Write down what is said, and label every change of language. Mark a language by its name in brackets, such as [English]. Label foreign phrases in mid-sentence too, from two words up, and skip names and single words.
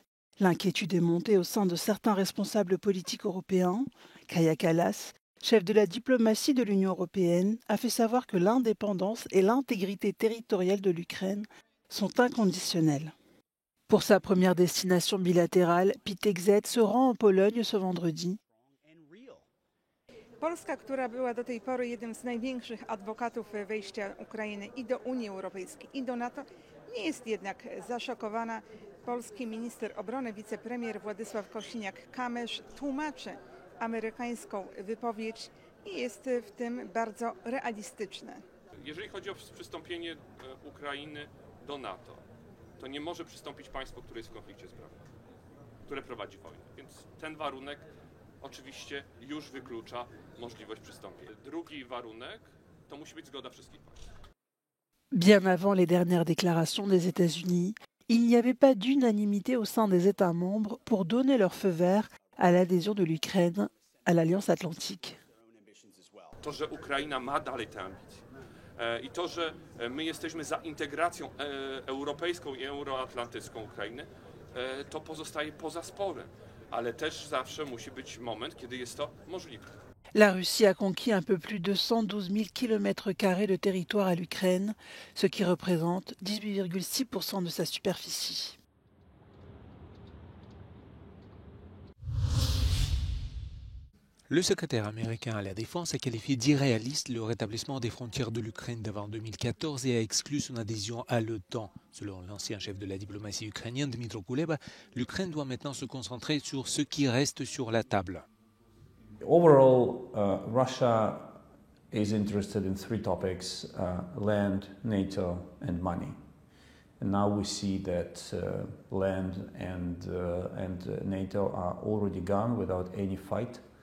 [French] L'inquiétude est montée au sein de certains responsables politiques européens. Kaja Kallas, chef de la diplomatie de l'Union européenne, a fait savoir que l'indépendance et l'intégrité territoriale de l'Ukraine sont inconditionnelles. Pour sa première destination bilatérale, Pete Hegseth se rend en Pologne ce vendredi. [Polish] Polska, która była do tej pory jednym z największych adwokatów wejścia Ukrainy i do Unii Europejskiej, i do NATO, nie jest jednak zaszokowana. Polski minister obrony, wicepremier Władysław Kosiniak-Kamysz tłumaczy amerykańską wypowiedź i jest w tym bardzo realistyczny. Jeżeli chodzi o przystąpienie Ukrainy do NATO, to nie może przystąpić państwo, które jest w konflikcie zbrojnym, które prowadzi wojnę. Więc ten warunek oczywiście już wyklucza możliwość przystąpienia. Drugi warunek to musi być zgoda wszystkich państw. [French] Bien avant les dernières déclarations des États-Unis, il n'y avait pas d'unanimité au sein des États membres pour donner leur feu vert à l'adhésion de l'Ukraine à l'Alliance atlantique. [Polish] To, że Ukraina ma dalej te ambicje i to, że my jesteśmy za integracją europejską i euroatlantycką Ukrainy, to pozostaje poza sporem, ale też zawsze musi być moment, kiedy jest to możliwe. [French] La Russie a conquis un peu plus de 112 000 km² de territoire à l'Ukraine, ce qui représente 18,6% de sa superficie. Le secrétaire américain à la Défense a qualifié d'irréaliste le rétablissement des frontières de l'Ukraine d'avant 2014 et a exclu son adhésion à l'OTAN. Selon l'ancien chef de la diplomatie ukrainienne Dmytro Kuleba, l'Ukraine doit maintenant se concentrer sur ce qui reste sur la table. [English] Overall, Russia is interested in three topics: land, NATO, and money. And now we see that land and NATO are already gone without any fight.